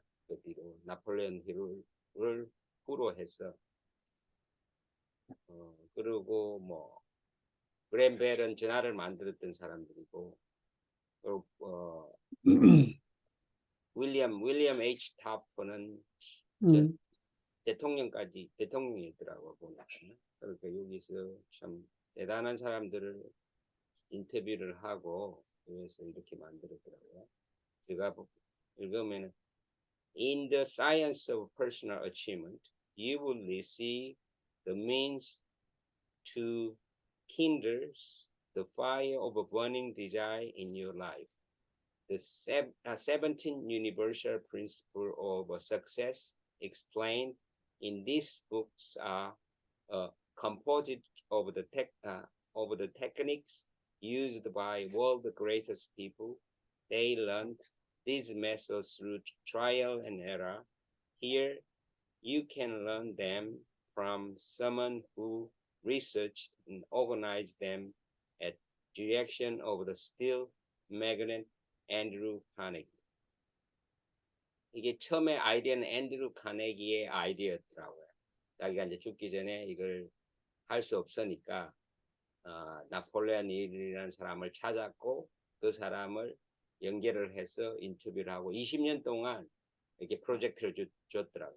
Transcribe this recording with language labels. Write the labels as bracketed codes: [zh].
[ko] 그 뒤로 나폴레온 힐을 후로 해서 그리고 뭐 그랜 벨은 전화를 만들었던 사람들이고 그리고 윌리엄 H. 타퍼는 대통령이더라고 보니까. 그러니까 여기서 참 대단한 사람들을 인터뷰를 하고 그래서 이렇게 만들었더라고요. 제가 읽으면 [en] In the science of personal achievement, you will receive the means to kindle the fire of a burning desire in your life. The 17 universal principles of success explained in these books are composed of the techniques used by world's greatest people. They learned these methods through trial and error. Here, you can learn them from someone who researched and organized them at direction of the steel magnate 앤드루 카네기. [ko] 이게 처음에 아이디어는 앤드루 카네기의 아이디어였더라고요. 자기가 이제 죽기 전에 이걸 할 수 없으니까 나폴레온 힐이라는 사람을 찾았고 그 사람을 연결을 해서 인터뷰를 하고 20년 동안 이렇게 프로젝트를 줬더라고요.